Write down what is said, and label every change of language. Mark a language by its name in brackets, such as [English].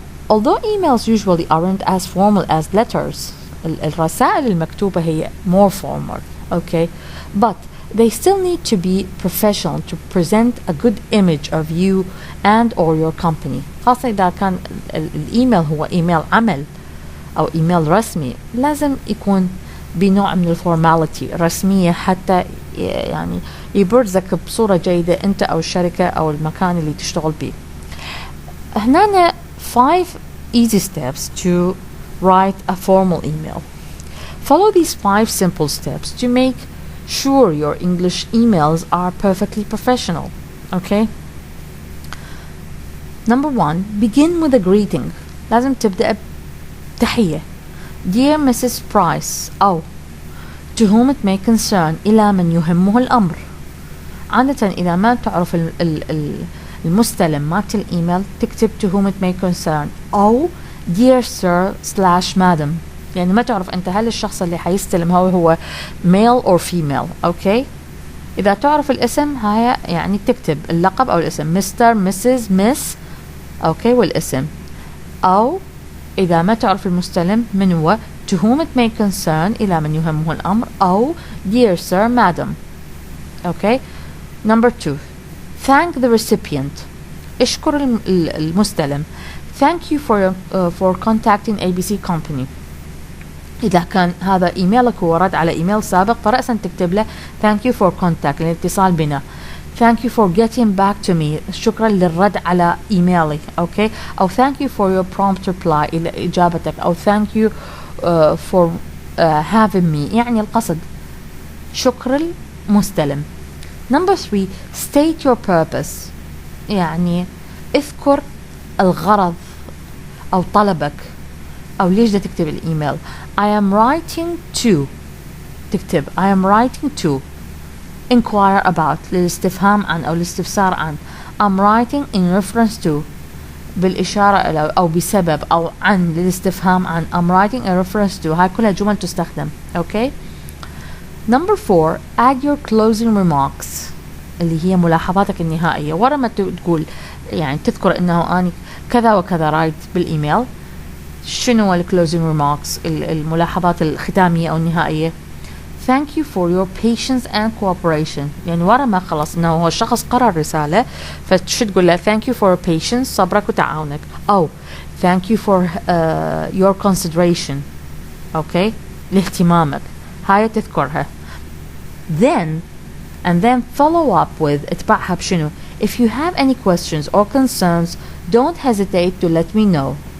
[English] Although emails usually aren't as formal as letters, [Arabic] الرسائل المكتوبة هي [English] more formal. Okay, but they still need to be professional to present a good image of you and or your company. [Arabic] خاصة إذا كان الإيميل هو إيميل عمل أو إيميل رسمي لازم يكون بنوع من الفورماليتي رسمية حتى يعني يبرزك بصورة جيدة أنت أو الشركة أو المكان اللي تشتغل به. هنا [English] 5 easy steps to write a formal email. Follow these 5 simple steps to make sure your English emails are perfectly professional. Okay? Number 1, begin with a greeting. [Arabic] لازم تبدأ بتحية. [English] Dear Mrs. Price [Arabic] أو [English] to whom it may concern [Arabic] إلى من يهمه الأمر. عادة إذا ما تعرف المستلم مالت الإيميل تكتب [English] to whom it may concern [Arabic] أو [English] dear sir / madam. [Arabic] يعني ما تعرف أنت هل الشخص اللي حيستلم هو [English] male or female. [Arabic] أوكي إذا تعرف الاسم هاي يعني تكتب اللقب أو الاسم Mr. Mrs. Miss. أوكي والاسم. أو إذا ما تعرف المستلم من هو [English] to whom it may concern [Arabic] إلى من يهمه الأمر أو [English] dear sir madam. Okay Number 2, thank the recipient. [Arabic] اشكر المستلم. [English] Thank you for contacting ABC Company. [Arabic] إذا كان هذا إيميلك هو رد على إيميل سابق فرأسا تكتب له [English] thank you for contact [Arabic] الاتصال بنا. [English] Thank you for getting back to me. [Arabic] شكرا للرد على إيميلي. [English] okay أو thank you for your prompt reply [Arabic] إلى إجابتك [English] أو thank you for having me. [Arabic] يعني القصد شكر المستلم. [English] Number 3, state your purpose. [Arabic] يعني اذكر الغرض أو طلبك أو ليش بدك تكتب الإيميل. [English] I am writing to [Arabic] تكتب [English] I am writing to inquire about [Arabic] للاستفهام عن أو الاستفسار عن. [English] I'm writing in reference to [Arabic] بالإشارة إلى أو بسبب أو عن للاستفهام عن. [English] I'm writing in reference to. [Arabic] هاي كلها جمل تستخدم. [English] okay Number 4, add your closing remarks [Arabic] اللي هي ملاحظاتك النهائية. ورا ما تقول يعني تذكر انه اني كذا وكذا رايت بالايميل شنو الكلوزنج remarks الملاحظات الختامية او النهائية. [English] Thank you for your patience and cooperation. [Arabic] يعني ورا ما خلص انه هو الشخص قرأ الرسالة فتشو تقول له [English] thank you for your patience [Arabic] صبرك وتعاونك او [English] thank you for your consideration. [Arabic] اوكي لاهتمامك. هاي تذكرها. [English] And then follow up with [Arabic] اتبعها بشنو. [English] If you have any questions or concerns don't hesitate to let me know.